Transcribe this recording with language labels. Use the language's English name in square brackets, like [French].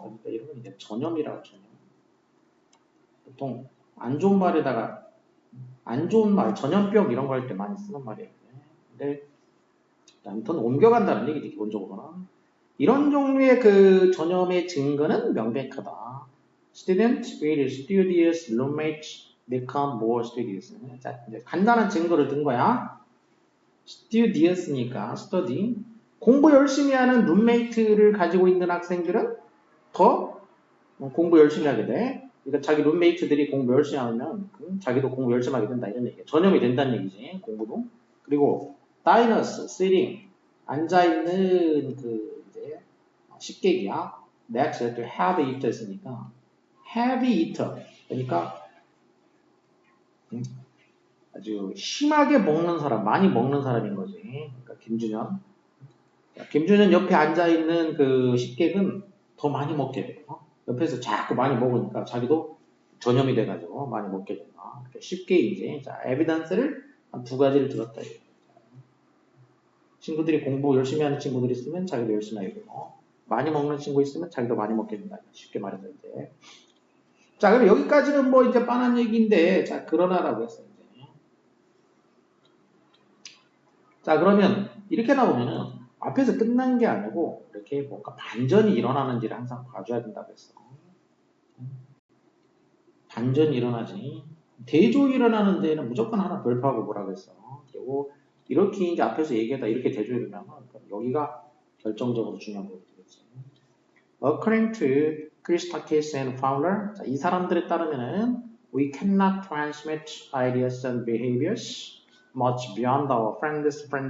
[Korean] 그러니까 이런 건 이제 전염이라고 전염. 보통 안 좋은 말에다가 안 좋은 말, 전염병 이런 거 할 때 많이 쓰는 말이에요. 근데 아무튼 옮겨간다는 얘기지 기본적으로는. 이런 종류의 그 전염의 증거는 명백하다. [English] Student with studious roommates become more studious. [Korean] 자, 이제 간단한 증거를 든 거야. studious니까 study. 공부 열심히 하는 룸메이트를 가지고 있는 학생들은 더 공부 열심히 하게 돼. 그러니까 자기 룸메이트들이 공부 열심히 하면 자기도 공부 열심히 하게 된다 이런 얘기야. 전염이 된다는 얘기지. 공부도. 그리고 [English] diners, sitting [Korean] 앉아 있는 그 이제 식객이야. [English] next to have eater였으니까 have eater. [Korean] 그러니까 아주 심하게 먹는 사람, 많이 먹는 사람인 거지. 그러니까 김준현. 김준현 옆에 앉아 있는 그 식객은 더 많이 먹게 돼요. 옆에서 자꾸 많이 먹으니까 자기도 전염이 돼가지고 많이 먹게 된다. 쉽게 이제 자 에비던스를 한 두 가지를 들었다. 친구들이 공부 열심히 하는 친구들이 있으면 자기도 열심히 하게 되고 많이 먹는 친구 있으면 자기도 많이 먹게 된다. 쉽게 말해서 이제 자 그럼 여기까지는 뭐 이제 뻔한 얘기인데 자 그러나라고 했어요. 이제. 자 그러면 이렇게 나오면은 앞에서 끝난 게 아니고 이렇게 뭔가 반전이 일어나는지를 항상 봐줘야 된다고 했어. 반전이 일어나지. 대조 일어나는 데는 무조건 하나 별표하고 뭐라고 했어. 그리고 이렇게 이제 앞에서 얘기하다 이렇게 대조해 두면 여기가 결정적으로 중요한 부분이 되겠지. [English] According to Christakis and Fowler, [Korean] 자, 이 사람들에 따르면은 [English] we cannot transmit ideas and behaviors much beyond our friends.